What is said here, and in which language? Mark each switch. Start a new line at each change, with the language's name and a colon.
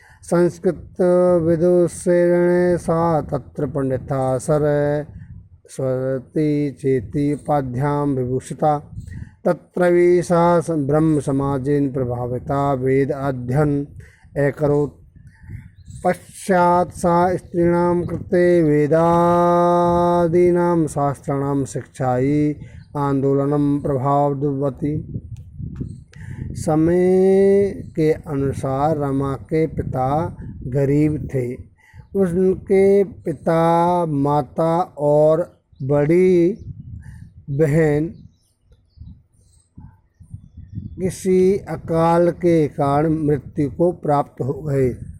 Sanskrit: संस्कृतविदुषेण सा तत्र पंडिता सरस्वती चेति उपाध्यां विभूषिता। तत्रैव सा ब्रह्मसमाजेन प्रभाविता वेद अध्ययन अकरोत्। पश्चात् सा स्त्रीणां कृते वेदादीनां शास्त्राणां शिक्षायै आन्दोलनं प्रभाववती।
Hindi: समय के अनुसार रमा के पिता गरीब थे। उनके पिता, माता और बड़ी बहन किसी अकाल के कारण मृत्यु को प्राप्त हो गए।